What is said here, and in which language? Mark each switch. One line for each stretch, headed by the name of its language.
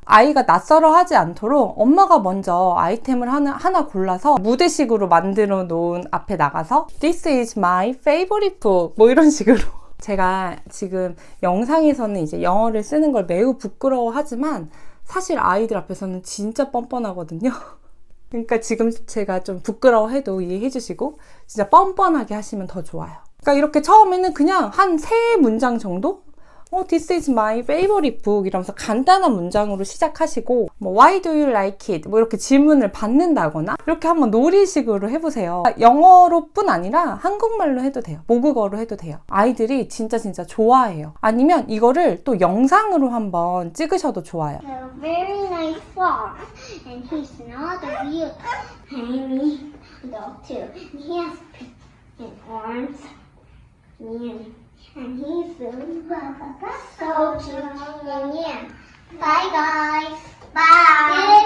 Korean: 아이가 낯설어 하지 않도록 엄마가 먼저 아이템을 하나 골라서 무대식으로 만들어 놓은 앞에 나가서
English: This is my favorite book
Korean: 뭐 이런 식으로 제가 지금 영상에서는 이제 영어를 쓰는 걸 매우 부끄러워하지만 사실 아이들 앞에서는 진짜 뻔뻔하거든요. 그러니까 지금 제가 좀 부끄러워해도 이해해 주시고 진짜 뻔뻔하게 하시면 더 좋아요. 그러니까 이렇게 처음에는 그냥 한 3문장 정도?
English: This is my favorite book
Korean: 이러면서 간단한 문장으로 시작하시고 뭐
English: Why do you like it?
Korean: 뭐 이렇게 질문을 받는다거나 이렇게 한번 놀이식으로 해보세요. 영어로뿐 아니라 한국말로 해도 돼요. 모국어로 해도 돼요. 아이들이 진짜 좋아해요. 아니면 이거를 또 영상으로 한번 찍으셔도 좋아요.
English: A very nice fox, and he's not a real tiny dog too. And he has pink arms, and he's so cute. Yeah. Bye guys. Bye.